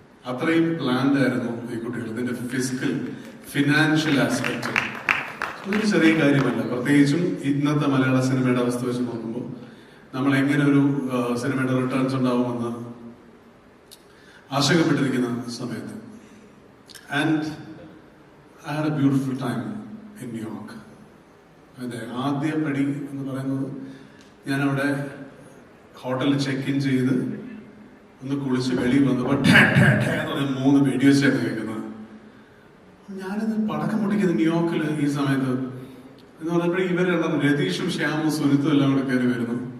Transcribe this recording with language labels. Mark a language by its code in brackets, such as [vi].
[ml] അത്രയും പ്ലാൻഡ് ആയിരുന്നു ഈ കുട്ടികൾ. ഇതിന്റെ ഫിനാൻഷ്യൽ ആസ്പെക്ട് അതൊരു ചെറിയ കാര്യമല്ല. പ്രത്യേകിച്ചും ഇന്നത്തെ മലയാള സിനിമയുടെ അവസ്ഥ വെച്ച് നോക്കുമ്പോൾ നമ്മൾ എങ്ങനെ ഒരു സിനിമയുടെ റിട്ടേൺസ് ഉണ്ടാവുമെന്ന് ആശങ്കപ്പെട്ടിരിക്കുന്ന സമയത്ത്. [en] And I had a beautiful time in New York. [ml] അതെ, ആദ്യ പടി എന്ന് പറയുന്നത് ഞാനവിടെ ഹോട്ടലിൽ ചെക്ക് ഇൻ ചെയ്ത് ഒന്ന് കുളിച്ച് വെളിയിൽ വന്നപ്പോൾ 3 വെടിവെച്ചായിരുന്നു കേൾക്കുന്നത്. ഞാനിത് പടക്കം പൊട്ടിക്കുന്നത് ന്യൂയോർക്കിൽ ഈ സമയത്ത് എന്ന് പറഞ്ഞപ്പോഴേ ഇവരെല്ലാം രതീഷും ശ്യാമും സുനിത്തും എല്ലാം കൂടെ കയറി വരുന്നു.